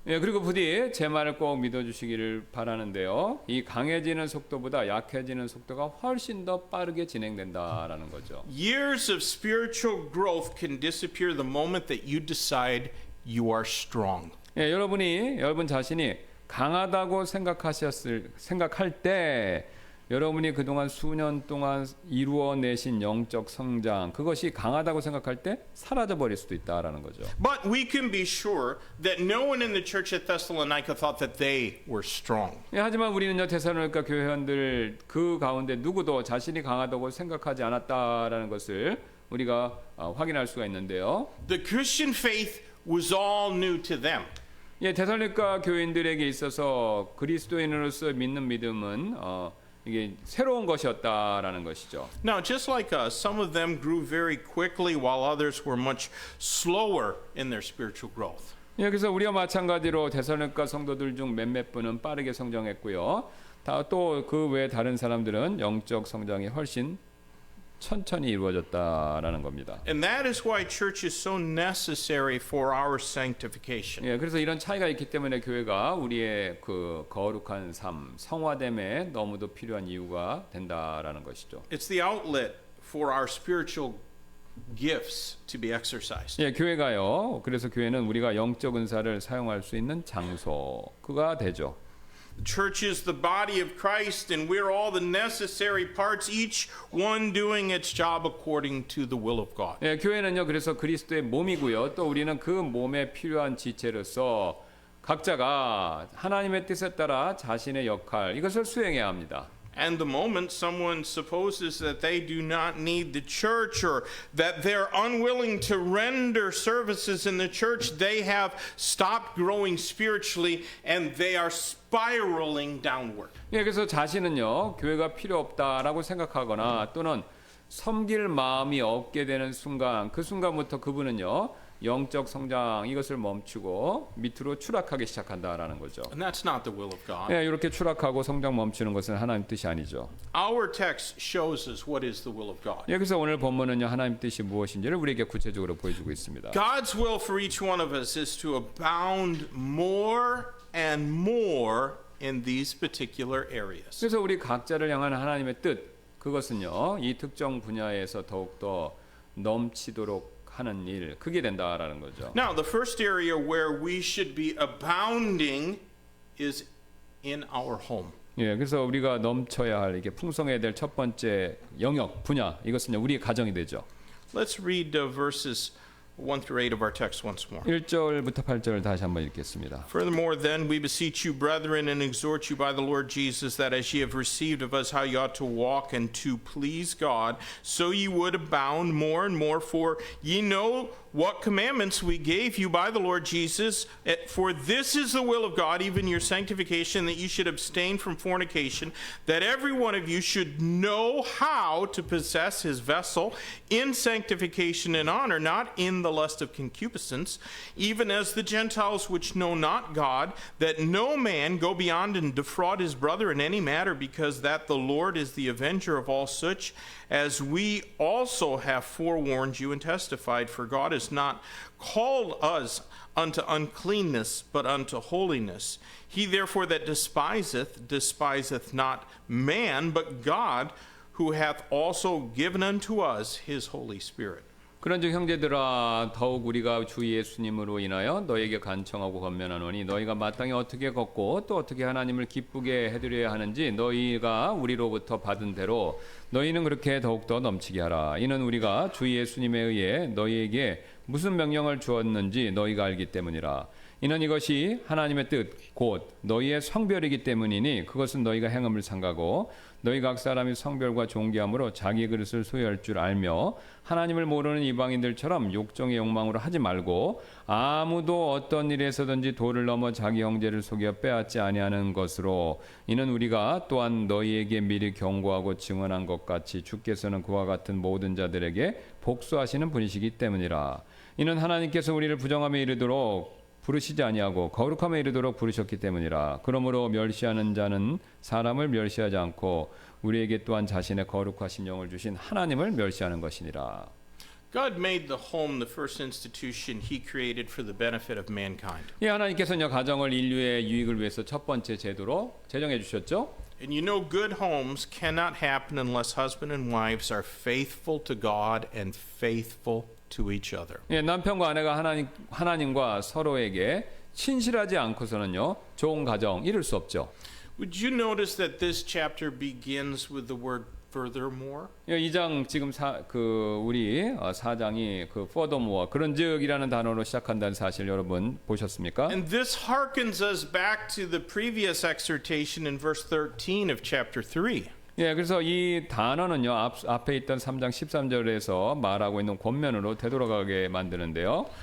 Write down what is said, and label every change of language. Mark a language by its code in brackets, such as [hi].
[ko] 예, 그리고 부디 제 말을 꼭 믿어주시기를 바라는데요. 이 강해지는 속도보다 약해지는 속도가 훨씬 더 빠르게 진행된다라는 거죠. [en] Years of spiritual growth can disappear the moment that you decide you are strong. [ko] 예, 여러분 자신이 강하다고 생각할 때 여러분이 그동안 수년 동안 이루어내신 영적 성장 그것이 강하다고 생각할 때 사라져 버릴 수도 있다라는 거죠. [en] But we can be sure that no one in the church at Thessalonica thought that they were strong. [ko] 예, 하지만 우리는요 데살로니가 교회원들 그 가운데 누구도 자신이 강하다고 생각하지 않았다라는 것을 우리가 확인할 수가 있는데요. [en] The Christian faith was all new to them. [ko] 예, 데살로니가 교인들에게 있어서 그리스도인으로서 믿는 믿음은 이게 새로운 것이었다라는 것이죠. [en] Now, just like us, some of them grew very quickly while others were much slower in their spiritual growth. [ko] 예, 그래서 우리와 마찬가지로 데살로니가 성도들 중 몇몇 분은 빠르게 성장했고요. 또 그 외 다른 사람들은 영적 성장이 훨씬 천천히 이루어졌다라는 겁니다. [en] And that is why church is so necessary for our sanctification. [ko] 예, 그래서 이런 차이가 있기 때문에 교회가 우리의 그 거룩한 삶, 성화됨에 너무도 필요한 이유가 된다라는 것이죠. [en] It's the outlet for our spiritual gifts to be exercised. [ko] 예, 교회가요. 그래서 교회는 우리가 영적 은사를 사용할 수 있는 장소가 되죠. [en] The church is the body of Christ, and we're all the necessary parts, each one doing its job according to the will of God. [ko] 예, 교회는요. 그래서 그리스도의 몸이고요. 또 우리는 그 몸에 필요한 지체로서 각자가 하나님의 뜻에 따라 자신의 역할 이것을 수행해야 합니다. [en] And the moment someone supposes that they do not need the church or that they're unwilling to render services in the church, they have stopped growing spiritually and they are spiraling downward. [ko] 예, 그래서 자신은요 교회가 필요 없다라고 생각하거나 또는 섬길 마음이 없게 되는 순간 그 순간부터 그분은요 영적 성장 이것을 멈추고 밑으로 추락하기 시작한다라는 거죠. [en] And that's not the will of God. [ko] 예, 이렇게 추락하고 성장 멈추는 것은 하나님 뜻이 아니죠. [en] Our text shows us what is the will of God. [ko] 예, 그래서 오늘 본문은요 하나님 뜻이 무엇인지를 우리에게 구체적으로 보여주고 있습니다. [en] God's will for each one of us is to abound more and more in these particular areas. [ko] 그래서 우리 각자를 향한 하나님의 뜻 그것은요, 이 특정 분야에서 더욱더 넘치도록 하는 일, 그게 된다라는 거죠. [en] Now, the first area where we should be abounding is in our home. [ko] 예, 그래서 우리가 넘쳐야 할, 이게 풍성해야 될 첫 번째 영역, 분야, 이것은요, 우리의 가정이 되죠. [en] Let's read verses 1 through 8 of our text once more. [ko] 1절부터 8절을 다시 한번 읽겠습니다. [en] Furthermore, then, we beseech you, brethren, and exhort you by the Lord Jesus, that as ye have received of us how ye ought to walk and to please God, so ye would abound more and more. For ye know what commandments we gave you by the Lord Jesus. For this is the will of God, even your sanctification, that you should abstain from fornication, that every one of you should know how to possess his vessel in sanctification and honor, not in the lust of concupiscence, even as the Gentiles which know not God, that no man go beyond and defraud his brother in any matter, because that the Lord is the avenger of all such, as we also have forewarned you and testified. For God has not called us unto uncleanness, but unto holiness. He therefore that despiseth not man, but God, who hath also given unto us his Holy Spirit. [ko] 그런즉 형제들아, 더욱 우리가 주 예수님으로 인하여 너에게 간청하고 권면하노니, 너희가 마땅히 어떻게 걷고 또 어떻게 하나님을 기쁘게 해드려야 하는지 너희가 우리로부터 받은 대로 너희는 그렇게 더욱더 넘치게 하라. 이는 우리가 주 예수님에 의해 너희에게 무슨 명령을 주었는지 너희가 알기 때문이라. 이는 이것이 하나님의 뜻 곧 너희의 성별이기 때문이니, 그것은 너희가 행함을 삼가고 너희 각 사람이 성별과 존귀함으로 자기 그릇을 소유할 줄 알며, 하나님을 모르는 이방인들처럼 욕정의 욕망으로 하지 말고, 아무도 어떤 일에서든지 도를 넘어 자기 형제를 속여 빼앗지 아니하는 것으로, 이는 우리가 또한 너희에게 미리 경고하고 증언한 것 같이 주께서는 그와 같은 모든 자들에게 복수하시는 분이시기 때문이라. 이는 하나님께서 우리를 부정함에 이르도록 부르시지 아니하고 거룩함에 이르도록 부르셨기 때문이라. 그러므로 멸시하는 자는 사람을 멸시하지 않고 우리에게 또한 자신의 거룩하신 영을 주신 하나님을 멸시하는 것이니라. [en] God made the home the first institution he created for the benefit of mankind. [ko] 예, 하나님께서는 가정을 인류의 유익을 위해서 첫 번째 제도로 제정해 주셨죠. [en] And you know good homes cannot happen unless husband and wives are faithful to God and faithful to each other. [ko] 예, 남편과 아내가 하나님과 서로에게 신실하지 않고서는요, 좋은 가정 이룰 수 없죠. [en] Would you notice that this chapter begins with the word furthermore? [ko] 예, 2장 지금 우리 4장이 그 furthermore 그런즉이라는 단어로 시작한다는 사실 여러분 보셨습니까? [en] And this harkens us back to the previous exhortation in verse 13 of chapter 3. [ko] 예, 그래서 이 단어는요, 앞에 있던 3장 13절에서 말하고 있는 권면으로 되돌아가게 만드는데요.